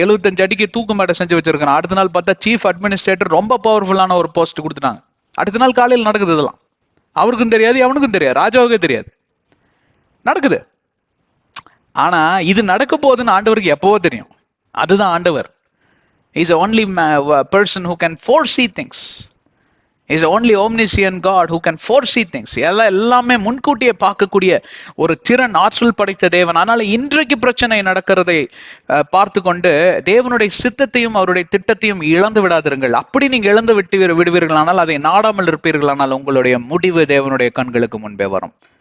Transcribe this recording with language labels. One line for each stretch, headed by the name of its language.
Tamil: 75 அடிக்கு தூக்கு மேடை செஞ்சு வச்சிருக்கிறான். அடுத்த நாள் பார்த்தா
English: chief administrator,
Tamil: ரொம்ப பவர்ஃபுல்லான ஒரு போஸ்ட் கொடுத்துட்டாங்க. அடுத்த நாள் காலையில் நடக்குது. இதெல்லாம் அவருக்கும் தெரியாது, அவனுக்கும் தெரியாது, ராஜாவுக்கே தெரியாது, நடக்குது. ஆனா இது நடக்க போகுதுன்னு ஆண்டவருக்கு எப்பவோ தெரியும். அதுதான் ஆண்டவர்.
English: He is the only person who can foresee things. He is the only omniscient God who can foresee things.
Tamil: எல்லாமே முன்கூட்டியே பார்க்கக்கூடிய ஒரு திறன், ஆற்றல் படைத்த தேவன். அதனால இன்றைக்கு பிரச்சனை நடக்கிறதை பார்த்து கொண்டு தேவனுடைய சித்தத்தையும் அவருடைய திட்டத்தையும் இழந்து விடாதிருங்கள். அப்படி நீங்க இழந்து விடுவீர்களானால், அதை நாடாமல் இருப்பீர்களானால் உங்களுடைய முடிவு தேவனுடைய கண்களுக்கு முன்பே வரும்.